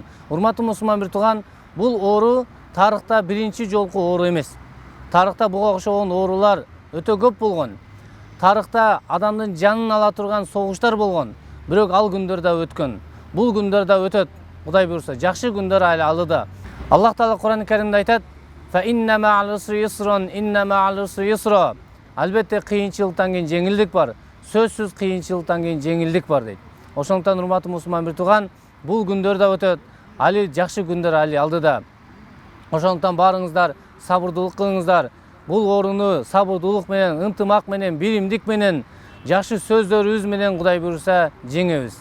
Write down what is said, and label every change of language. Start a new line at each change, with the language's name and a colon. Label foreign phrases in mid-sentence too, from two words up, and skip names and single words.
Kyrgyz: Урматтуу мусулман бир тууган, бул оору тарыхта биринчи жолку оору эмес. Тарыхта буга окшогон оорулар өтө көп болгон. Тарыхта адамдын жанын ала турган согуштар болгон. Бирок ал күндөр да өткөн. Бул күндөр да өтөт. Кудай буйрса, жакшы күндөр айлы алыда. Аллах Таала Кур'ан-ы Каримде айтат:
Arabic: "فإن مع العسر يسرا إن مع العسر يسرا."
Kyrgyz: Албетте кыйынчылыктан кийин жеңилдик бар. Сөзсүз кыйынчылыктан кийин жеңилдик бар дейт. Ошондуктан урматтуу мусулман бир тууган, бул күндөр да өтөт. Али жакшы күндөр али алдыда. Ошондуктан баарыңыздар сабырдуулук кылыңыздар. Бул ооруну сабырдуулук менен, ынтымак менен, биримдик менен, жакшы сөздөрүбүз менен Кудай буйрса жеңебиз.